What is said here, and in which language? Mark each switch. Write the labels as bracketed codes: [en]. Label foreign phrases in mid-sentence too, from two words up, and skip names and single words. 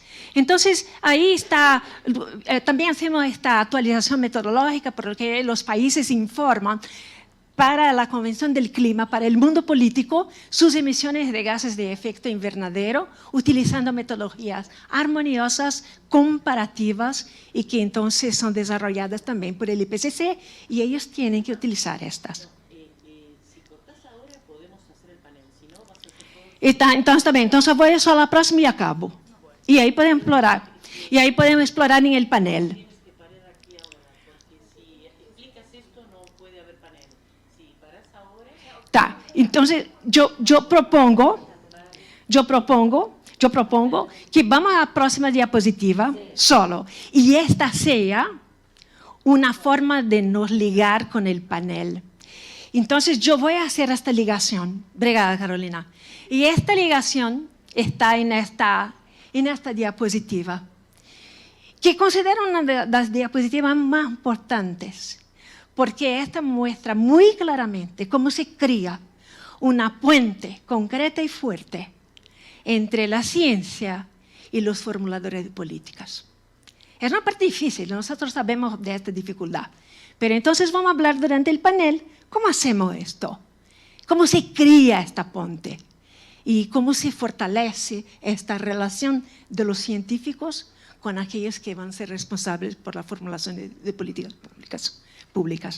[es] Entonces, ahí está, también hacemos esta actualización metodológica por la que los países informan para la Convención del Clima, para el mundo político, sus emisiones de gases de efecto invernadero, utilizando metodologías armoniosas, comparativas, y que entonces son desarrolladas también por el IPCC, y ellos tienen que utilizar estas. Si cortas ahora, podemos hacer el panel. Si no, vas a hacer todo. Entonces, [pt] também. Então, só vou só a próxima e acabo. E aí podemos explorar. E aí podemos explorar em [es] el panel. Tienes que parar aquí ahora, porque si explicas esto, no puede haber panel. Si paras ahora... [pt] Tá, então eu propongo que vamos à próxima [es] diapositiva, solo. [pt] E esta seja uma forma de nos ligar com o panel. Então, eu vou fazer esta ligação. Obrigada, Carolina. E esta ligação está nesta diapositiva, que considero uma das diapositivas mais importantes, porque esta [es] muestra muy claramente cómo se crea una puente concreta y fuerte entre la ciencia y los formuladores de políticas. Es una parte difícil, nosotros sabemos de esta dificultad, pero entonces vamos a hablar durante el panel cómo hacemos esto, cómo se crea esta puente y cómo se fortalece esta relación de los científicos con aquellos que van a ser responsables por la formulación de políticas públicas.